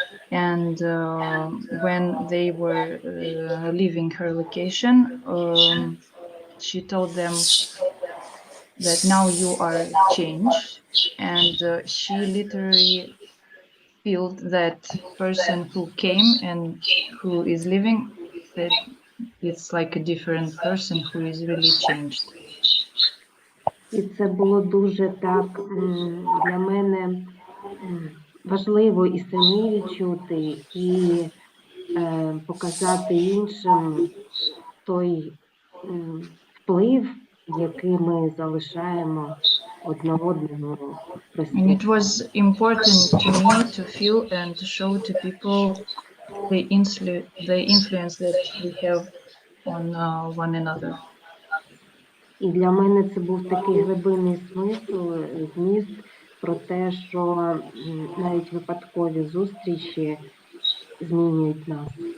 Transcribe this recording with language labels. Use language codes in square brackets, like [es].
[en] And when they were leaving her location, she told them that now you are changed, and she literally felt that person who came and who is living, that it's like a different person who is really changed. [uk] І це було дуже так для мене важливо і самі відчути, і показати іншим той вплив, який ми залишаємо одне одному. [en] And it was important to me to feel and to show to people the influence that we have on one another. [uk] І для мене це був такий глибинний смисл, зміст про те, що навіть випадкові зустрічі змінюють нас.